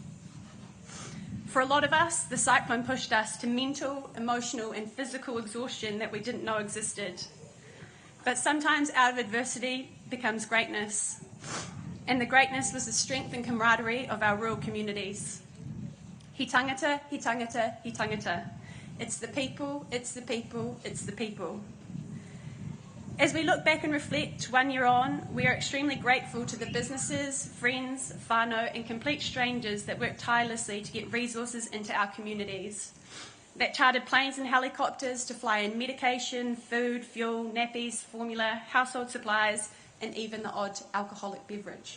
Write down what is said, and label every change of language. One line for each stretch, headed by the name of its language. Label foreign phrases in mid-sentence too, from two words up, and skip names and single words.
English: For a lot of us, the cyclone pushed us to mental, emotional and physical exhaustion that we didn't know existed. But sometimes out of adversity becomes greatness. And the greatness was the strength and camaraderie of our rural communities.
Māori: He tangata, he tangata, he tangata.
English: It's the people, it's the people, it's the people. As we look back and reflect 1 year on, we are extremely grateful to the businesses, friends, whānau and complete strangers that worked tirelessly to get resources into our communities, that chartered planes and helicopters to fly in medication, food, fuel, nappies, formula, household supplies and even the odd alcoholic beverage.